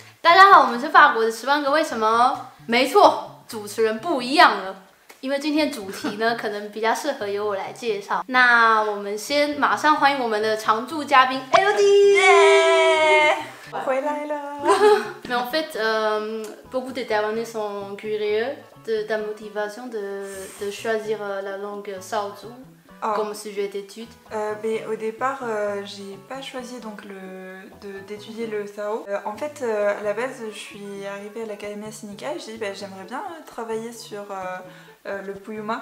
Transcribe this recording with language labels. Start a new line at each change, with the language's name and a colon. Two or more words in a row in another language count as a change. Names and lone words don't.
Chinese: 大家好，我们是法国的10万个为什么。没错，主持人不一样了，因为今天主题呢，可能比较适合由我来介绍。那我们先马上欢迎我们的常驻嘉宾 Elodie。回来了。
French: Mais en fait, beaucoup de Taïwanais sont curieux de ta motivation de choisir la langue Saouzou comme sujet d'étude. Mais au départ, j'ai pas choisi donc d'étudier le Sao. En fait, à la base, je suis arrivée à l'Académie Sinica et j'ai dit j'aimerais bien travailler sur le Puyuma.